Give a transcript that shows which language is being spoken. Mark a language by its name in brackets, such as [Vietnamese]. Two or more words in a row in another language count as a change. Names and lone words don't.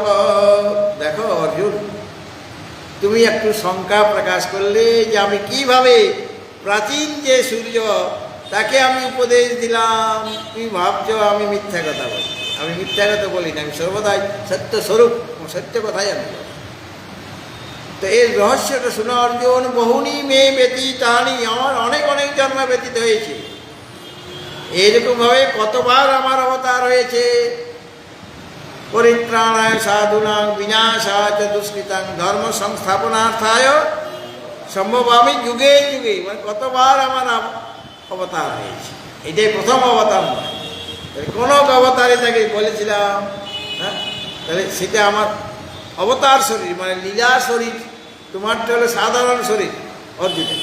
[Bangla] দেখো অর্জুন, তুমি একটু শঙ্কা প্রকাশ করলে যে আমি কিভাবে প্রাচীন যে সূর্য তাকে আমি উপদেশ দিলাম, তুমি ভাবছো আমি মিথ্যা কথা বলি। আমি মিথ্যা কথা বলি না, আমি সর্বদাই সত্য স্বরূপ, সত্য কথাই আমি বলি। তো এর রহস্যটা শোনো অর্জুন, [Sanskrit] बहूनि मे व्यतीतानि, [Bangla] আমার অনেক অনেক জন্ম ব্যতীত হয়েছে। এইরকমভাবে কতবার আমার অবতার হয়েছে। [Sanskrit] परित्राणाय साधूनां विनाशाय च दुष्कृतां धर्म संस्थापनार्थाय सम्भवामि युगे युगे, [Bangla] মানে কতবার আমার অবতার হয়েছে। এটাই প্রথম অবতার নয়। কোনো অবতারে তাকে বলেছিলাম, হ্যাঁ, তাহলে সেটা আমার অবতার শরীর, মানে লীলা শরীর। তোমারটা হলো সাধারণ শরীর অর্জুনের।